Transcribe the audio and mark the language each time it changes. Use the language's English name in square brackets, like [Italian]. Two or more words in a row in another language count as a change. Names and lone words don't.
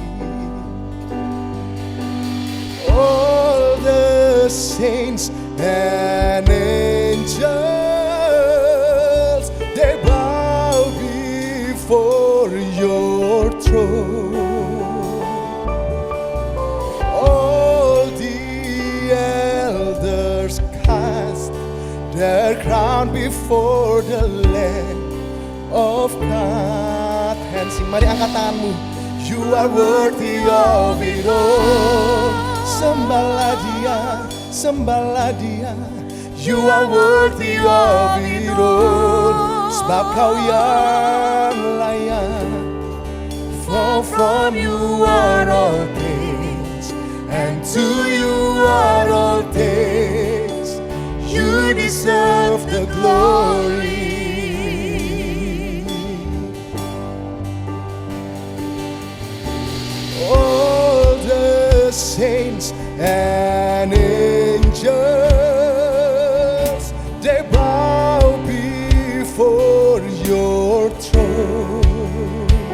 [English] All the saints and angels, they bow before Your throne. All the elders cast their crown before the Lamb of God and sing. [Indonesian] Mari angkat tanganmu. [English] You are worthy of it all. [Indonesian] Sembahlah Dia, sembahlah Dia. [English] You are worthy of it all. [Indonesian] Sebab Kau yang layak. [English] For from You are all things, and to You are all things. You deserve the glory. All the saints and angels, they bow before Your throne.